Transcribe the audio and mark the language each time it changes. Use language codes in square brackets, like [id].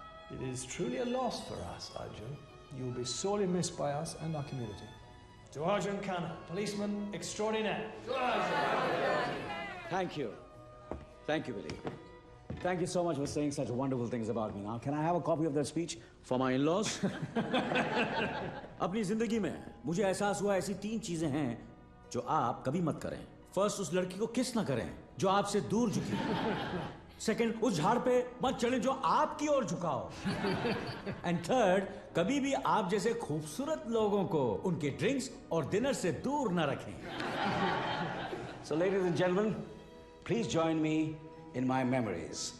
[en] It is truly a loss for us, Arjun. You will be sorely missed by us and our community. To Arjun Khanna, policeman extraordinaire. Thank you. Thank you, Billy. Thank you so much for saying such wonderful things about me. Now, can I have a copy of that speech for my in-laws? [hi] अपनी जिंदगी में मुझे एहसास हुआ ऐसी 3 चीजें हैं जो आप कभी मत करें। फर्स्ट, उस लड़की को किस ना करें जो आपसे दूर झुकी। सेकंड, उस झाड़ पे मत चढ़े जो आपकी ओर झुका हो। एंड थर्ड, कभी भी आप जैसे खूबसूरत लोगों को उनके ड्रिंक्स और डिनर से दूर ना रखें। [en] So, ladies and gentlemen, please join me in my memories.